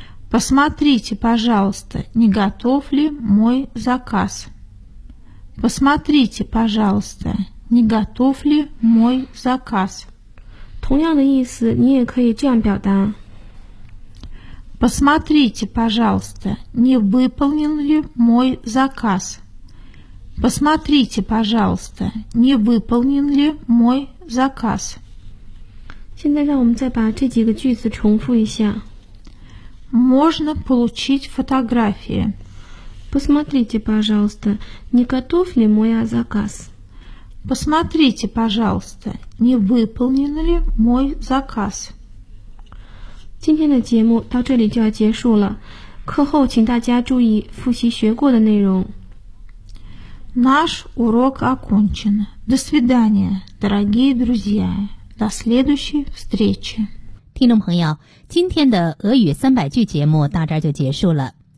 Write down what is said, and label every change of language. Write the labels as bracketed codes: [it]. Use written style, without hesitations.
[ru] Посмотрите, пожалуйста, не готов ли мой заказ? Посмотрите, пожалуйста, не готов ли мой заказ? [zh] 同样的意思，你也可以这样表达。 [ru] Посмотрите, пожалуйста, не выполнен ли мой заказ? Посмотрите, пожалуйста, не выполнен ли мой заказ? [zh] 现在让我们再把这几个句子重复一下。 [ru] Можно получить фотографии. Посмотрите, пожалуйста, не готов ли мой заказ? Посмотрите, пожалуйста, не выполнен ли мой заказ? [zh] 今天的节目到这里就要结束了。课后请大家注意复习学过的内容。 [ru] Наш урок окончен. До свидания, дорогие друзья. До следующей встречи. [zh] 听众朋友，今天的俄语三百句节目到这儿就结束了。